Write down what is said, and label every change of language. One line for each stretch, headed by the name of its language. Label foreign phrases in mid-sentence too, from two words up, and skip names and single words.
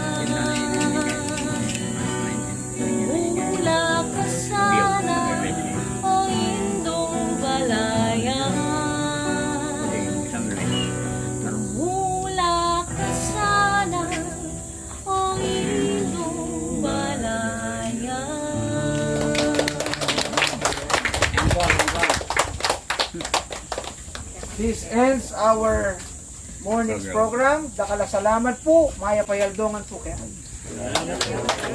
Pampanga: Tumula ka sana, o indong balaya. Tumula ka sana, o indong balaya.
English: This ends our morning's program.
Pampanga: Dakala salamat po, Maya Payaldongan po kayo.